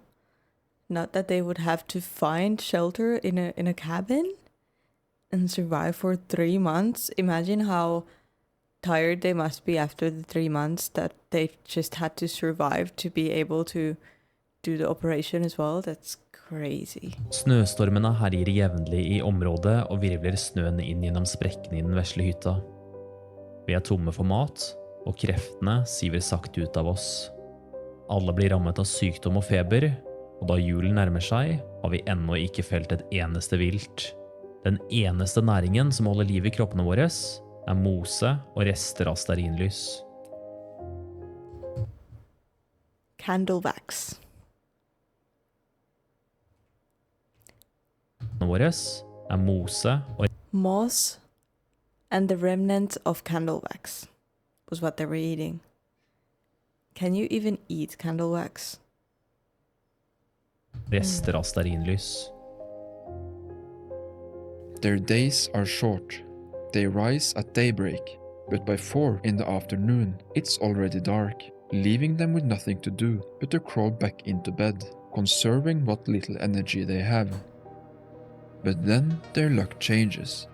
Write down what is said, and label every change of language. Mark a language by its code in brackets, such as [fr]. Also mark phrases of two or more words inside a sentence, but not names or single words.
[en] Not that they would have to find shelter in a cabin and survive for 3 months. Imagine how tired they must be after the 3 months that they just had to survive to be able to do the operation as well. That's crazy. [no] Snøstormene herjer jevnlig i området og virvler snøen inn gjennom sprekkene i den vesle hytta. Vi er tomme for mat, og kreftene siver sakte ut av oss. Alle blir rammet av sykdom og feber, og da julen nærmer seg, har vi ennå ikke felt et eneste vilt. Den eneste næringen som holder liv i kroppene våre, er mose og rester av stearinlys. [en] Candle wax. [no] Våre er mose og [en] Moss and the remnants of candle wax was what they were eating. Can you even eat candle wax? [no] rester av stearinlys. [en] Their days are short. They rise at daybreak, but by 4 in the afternoon it's already dark, leaving them with nothing to do but to crawl back into bed, conserving what little energy they have. But then their luck changes.